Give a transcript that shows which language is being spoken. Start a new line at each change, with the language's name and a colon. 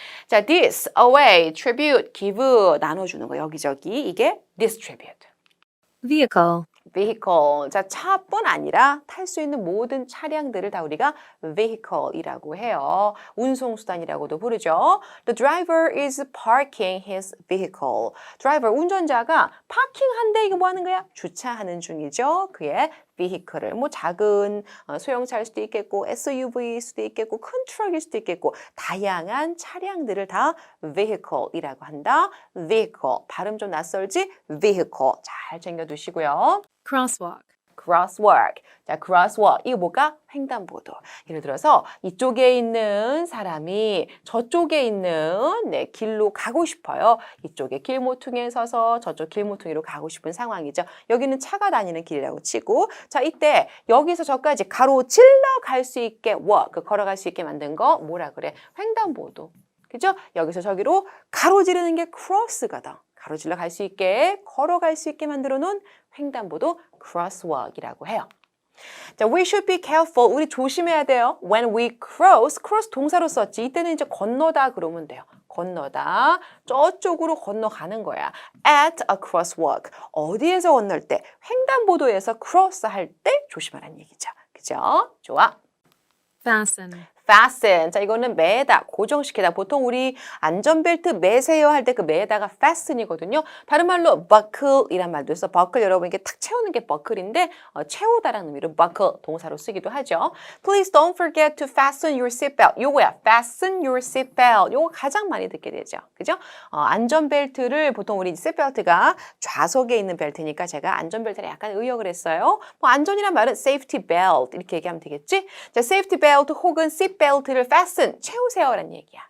English: 자, this, away, tribute, give,
Korean: 나눠주는 거 여기저기. 이게 distribute.
English: Vehicle. vehicle.
Korean: 자, 차뿐 아니라 탈 수 있는 모든 차량들을 다 우리가 vehicle이라고 해요. 운송수단이라고도 부르죠.
English: The driver is parking his vehicle.
Korean: driver, 운전자가 파킹한데 이게 뭐 하는 거야? 주차하는 중이죠. 그의 vehicle을. 뭐 작은 소형차일 수도 있겠고 SUV일 수도 있겠고 큰 트럭일 수도 있겠고 다양한 차량들을 다 vehicle이라고 한다. vehicle. 발음 좀 낯설지? vehicle. 잘 챙겨두시고요.
English: Crosswalk.
Korean: crosswalk. 자, crosswalk. 이거 뭐가? 횡단보도. 예를 들어서 이쪽에 있는 사람이 저쪽에 있는 길로 가고 싶어요. 이쪽에 길모퉁이에 서서 저쪽 길모퉁이로 가고 싶은 상황이죠. 여기는 차가 다니는 길이라고 치고 자, 이때 여기서 저까지 가로질러 갈 수 있게 walk, 걸어갈 수 있게 만든 거 뭐라 그래? 횡단보도. 그죠? 여기서 저기로 가로지르는 게 cross거든. 가로질러 갈 수 있게, 걸어갈 수 있게 만들어 놓은 횡단보도 crosswalk이라고 해요.
English: 자, we should be careful.
Korean: 우리 조심해야 돼요.
English: When we cross, cross
Korean: 동사로 썼지. 이때는 이제 건너다 그러면 돼요. 건너다. 저쪽으로 건너가는 거야.
English: At a crosswalk.
Korean: 어디에서 건널 때? 횡단보도에서 cross 할 때 조심하라는 얘기죠. 그죠? 좋아.
English: Fasten. fasten.
Korean: 자, 이거는 매다, 고정시키다. 보통 우리 안전벨트 매세요 할 때 그 매다가 fasten이거든요. 다른 말로 buckle이란 말도 있어. buckle 여러분 이게 탁 채우는 게 buckle인데 채우다라는 의미로 buckle 동사로 쓰기도 하죠.
English: Please don't forget to fasten your seatbelt.
Korean: 요거야.
English: fasten your seatbelt.
Korean: 요거 가장 많이 듣게 되죠. 그죠? 안전벨트를 보통 우리 seatbelt가 좌석에 있는 벨트니까 제가 안전벨트를 약간 의역을 했어요. 뭐 안전이란 말은 safety belt 이렇게 얘기하면 되겠지? 자, safety belt 혹은 seat belt를 fasten, 채우세요라는 얘기야.